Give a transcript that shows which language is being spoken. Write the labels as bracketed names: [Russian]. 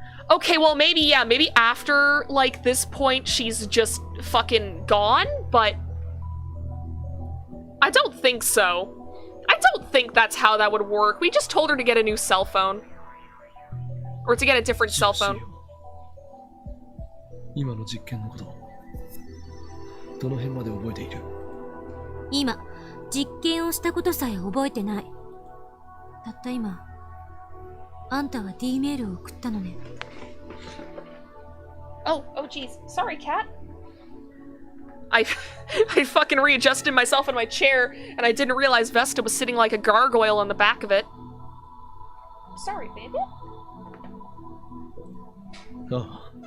[English] Okay, well, maybe, yeah, maybe after, like, this point, she's just fucking gone, but I don't think so. I don't think that's how that would work. We just told her to get a new cell phone. Or to get a different cell phone. [Japanese] 今の実験のこと、どの辺まで覚えている？今、実験をしたことさえ覚えてない。たった今、あんたは D メールを送ったのね。 [English] Oh geez. Sorry, cat. I fucking readjusted myself in my chair, and I didn't realize Vesta was sitting like a gargoyle on the back of it. Sorry, baby. Oh.